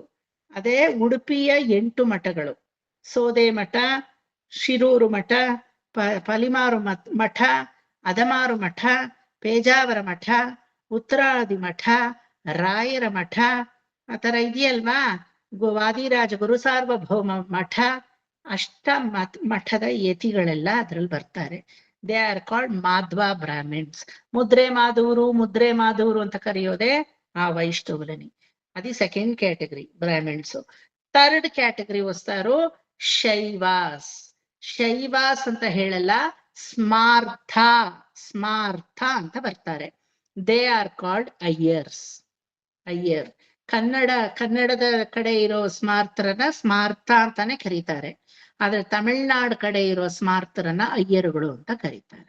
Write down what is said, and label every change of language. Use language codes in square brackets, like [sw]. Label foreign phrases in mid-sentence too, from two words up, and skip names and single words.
[kn] ಅದೇ ಉಡುಪಿಯ 8 ಮಠಗಳು, ಸೋದೆ ಮಠ, ಶಿರೂರು ಮಠ, ಪಲಿಮಾರು ಮಠ, ಅದಮಾರು ಮಠ, ಪೇಜಾವರ ಮಠ, ಉತ್ತರಾದಿ ಮಠ, ರಾಯರ ಮಠ, ಆ ತರ ಇದೆಯಲ್ವಾ, ವಾದಿರಾಜ ಗುರು ಸಾರ್ವಭೌಮ ಮಠ, ಅಷ್ಟ ಮಠದ ಯತಿಗಳೆಲ್ಲ ಅದ್ರಲ್ಲಿ ಬರ್ತಾರೆ. [en] They are called Madhva Brahmins. [kn] ಮುದ್ರೆ ಮಾಧವರು ಅಂತ ಕರೆಯೋದೇ [te] ఆ వైష్ణవులని. అది [en] second category Brahmins. third category [te] వస్తారు శైవాస్. [kn] ಶೈವಾಸ್ ಅಂತ ಹೇಳಲ್ಲ, ಸ್ಮಾರ್ಥ ಸ್ಮಾರ್ಥ ಅಂತ ಬರ್ತಾರೆ. [en] They are called Iyers. [kn] ಅಯ್ಯರ್ ಕನ್ನಡದ ಕಡೆ ಇರೋ ಸ್ಮಾರ್ತರನ್ನ ಸ್ಮಾರ್ಥ ಅಂತಾನೆ ಕರೀತಾರೆ. ಆದ್ರೆ ತಮಿಳ್ನಾಡು ಕಡೆ ಇರೋ ಸ್ಮಾರ್ತರನ್ನ ಅಯ್ಯರುಗಳು ಅಂತ ಕರೀತಾರೆ.